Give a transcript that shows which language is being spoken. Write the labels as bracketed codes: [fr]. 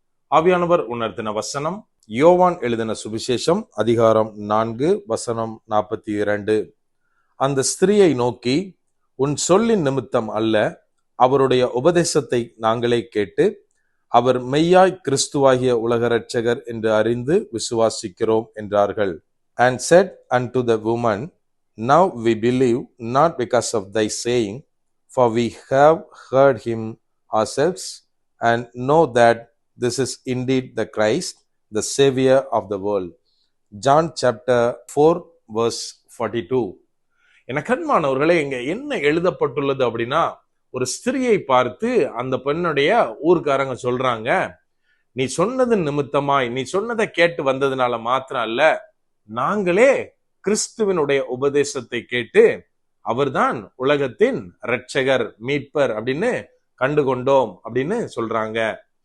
[ta] ஆவியானவர் உணர்த்தின வசனம் யோவான் எழுதின சுவிசேஷம் அதிகாரம் 4 வசனம் 42. அந்த ஸ்திரியை நோக்கி, உன் சொல்லின் நிமித்தம் அல்ல, அவருடைய உபதேசத்தை நாங்களே கேட்டு அவர் மெய்யாய் கிறிஸ்துவாகிய உலக இரட்சகர் என்று அறிந்து விசுவாசிக்கிறோம் என்றார்கள். [en] And said unto the woman, now we believe, not because of thy saying, for we have heard him ourselves, and know that this is indeed the Christ, the Savior of the world. John chapter 4 verse 42. [ta] என கண்மானவர்களே, இங்க என்ன எழுதப்பட்டுள்ளது அப்படின்னா, ஒரு ஸ்திரியை பார்த்து அந்த பெண்ணுடைய ஊர்க்காரங்க சொல்றாங்க, நீ சொன்னது நிமித்தமாய், நீ சொன்னதை கேட்டு வந்ததுனால மாத்திரம் அல்ல, நாங்களே கிறிஸ்துவனுடைய உபதேசத்தை கேட்டு அவர்தான் உலகத்தின் இரட்சகர், மீட்பர் அப்படின்னு கண்டுகொண்டோம் அப்படின்னு சொல்றாங்க.